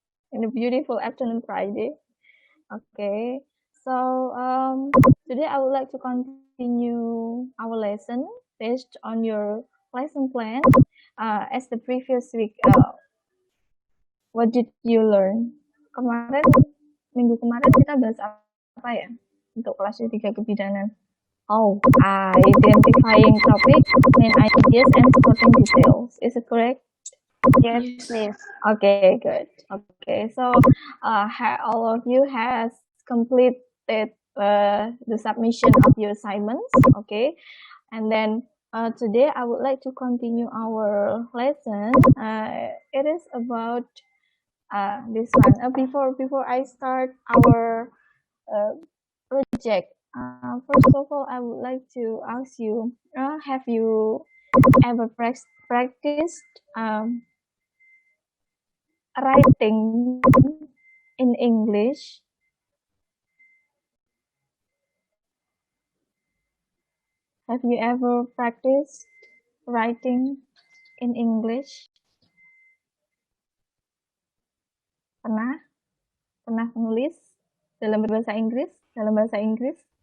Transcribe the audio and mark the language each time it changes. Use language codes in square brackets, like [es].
[en] In the beautiful afternoon Friday. Okay. So today I would like to continue our lesson based on your lesson plan. As the previous week, what did you learn? [id] Minggu kemarin kita bahas apa ya untuk kelas 3 kebidanan? [en] Oh, identifying topic, main ideas, and supporting details. Is it correct? Yes, Miss. Okay, good. Okay, so all of you has completed the submission of your assignments. Okay, and then today I would like to continue our lesson. It is about this one. Before I start our project, first of all, I would like to ask you: have you ever practiced writing in English? Have you ever practiced writing in English? [id] Pernah? Pernah menulis dalam bahasa Inggris?